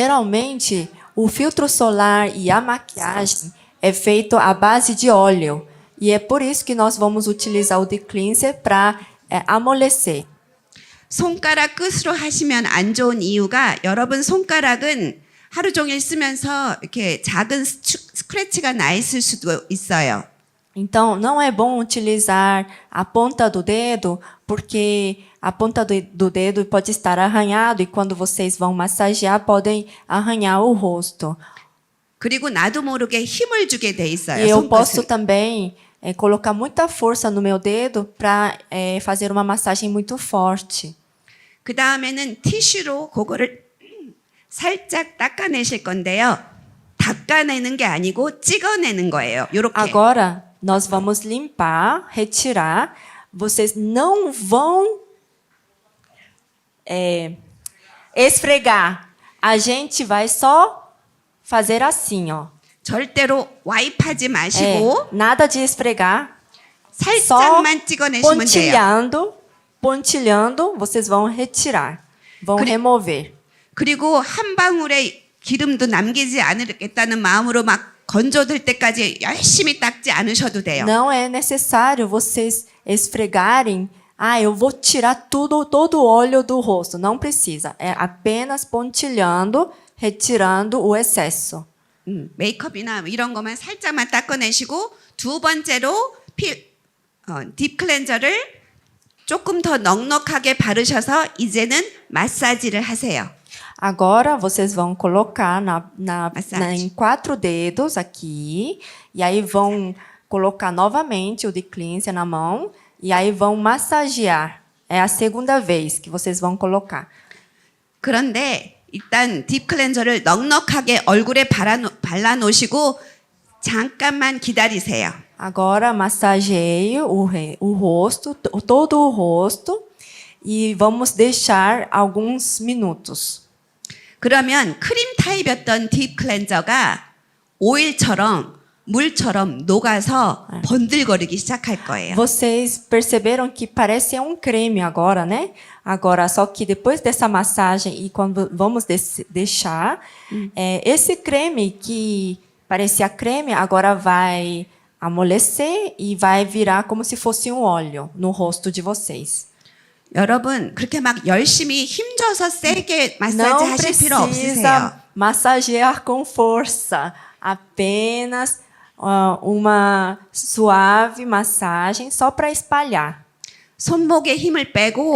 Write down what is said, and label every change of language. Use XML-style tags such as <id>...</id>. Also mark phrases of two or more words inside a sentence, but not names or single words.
<pt>Geralmente, o filtro solar e a maquiagem é feito à base de óleo. E é por isso que nós vamos utilizar o deep cleanser para amolecer.</pt> <ko>손가락 끝으로 하시면 안 좋은 이유가 여러분 손가락은 하루 종일 쓰면서 이렇게 작은 스크래치가 나 있을 수도 있어요.</ko> <pt>Então, não é bom utilizar a ponta do dedo, porque a ponta do dedo pode estar arranhado e quando vocês vão massagear, podem arranhar o rosto.</pt> <ko>그리고 나도 모르게 힘을 주게 돼 있어요.</ko> <pt>E eu posso</pt> <ko>손끝은.</ko> <pt>também colocar muita força no meu dedo para fazer uma massagem muito forte.</pt> <ko>그 다음에는 티슈로 그거를 살짝 닦아내실 건데요. 닦아내는 게 아니고 찍어내는 거예요. 요렇게.</ko> <pt>Agora, nós vamos limpar, retirar. Vocês não vão esfregar. A gente vai só fazer assim, ó.</pt> <ko>절대로 와입하지 마시고</ko> <pt>Nada de esfregar. Só</pt> <ko>살짝만 찍어내시면 돼요.</ko> <pt>pontilhando, vocês vão retirar. Vão remover.</pt> <ko>그리고 한 방울의 기름도 남기지 않겠다는 마음으로 막 건조될 때까지 열심히 닦지 않으셔도 돼요.</ko> <pt>Não é necessário vocês esfregarem. Eu vou tirar todo o óleo do rosto. Não precisa. É apenas pontilhando, retirando o excesso.</pt> <ko>메이크업이나 이런 거만 살짝만 닦아내시고 두 번째로 딥 클렌저를 조금 더 넉넉하게 바르셔서 이제는 마사지를 하세요.</ko> <pt>Agora vocês vão colocar Massagem. em 4 dedos aqui. E aí vão colocar novamente o deep cleanser na mão. E aí vão massagear. É a segunda vez que vocês vão colocar.</pt> <ko>그런데 일단 딥 클렌저를 넉넉하게 얼굴에 발라놓으시고 잠깐만 기다리세요.</ko> <pt>Agora massageie o rosto, todo o rosto. E vamos deixar alguns minutos.</pt> <ko>그러면 크림 타입이었던 딥 클렌저가 오일처럼 물처럼 녹아서 번들거리기 시작할 거예요.</ko> <pt>Vocês perceberam que parece um creme agora, né? Agora, só que depois dessa massagem e quando vamos deixar, esse creme que parecia creme, agora vai amolecer e vai virar como se fosse um óleo no rosto de vocês.</pt> <ko>여러분 그렇게 막 열심히 힘줘서 세게 마사지</ko> <pt>Não</pt> <ko>하실 필요 없으세요.</ko> <pt>precisa massagear com força, apenas uma suave massagem só para espalhar.</pt> <ko>손목에 힘을 빼고</ko>